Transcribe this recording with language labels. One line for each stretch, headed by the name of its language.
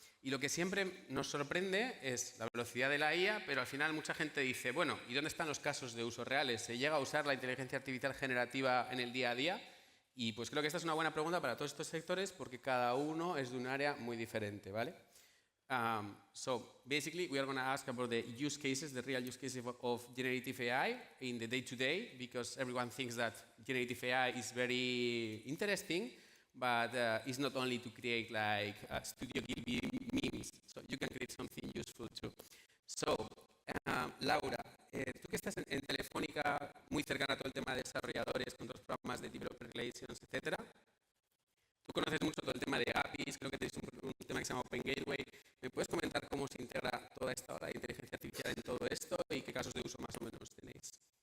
Spanish: Y lo que siempre nos sorprende es la velocidad de la IA, pero al final mucha gente dice, bueno, ¿y dónde están los casos de uso reales? ¿Se llega a usar la inteligencia artificial generativa en el día a día? Y pues creo que esta es una buena pregunta para todos estos sectores porque cada uno es de un área muy diferente, ¿vale?
English: So basically, we are going to ask about the use cases, the real use cases of generative AI in the day-to-day, because everyone thinks that generative AI is very interesting, but it's not only to create like Studio Gilby memes. So you can create something useful too.
Spanish: So, Laura, tú que estás en Telefónica, muy cercana a todo el tema de desarrolladores, con los programas de developer relations, etcétera. Tú conoces mucho todo el tema de APIs, creo que tenéis un tema que se llama Open Gateway. ¿Me puedes comentar cómo se integra toda esta ola de inteligencia artificial en todo esto y qué casos de uso más o menos tenéis?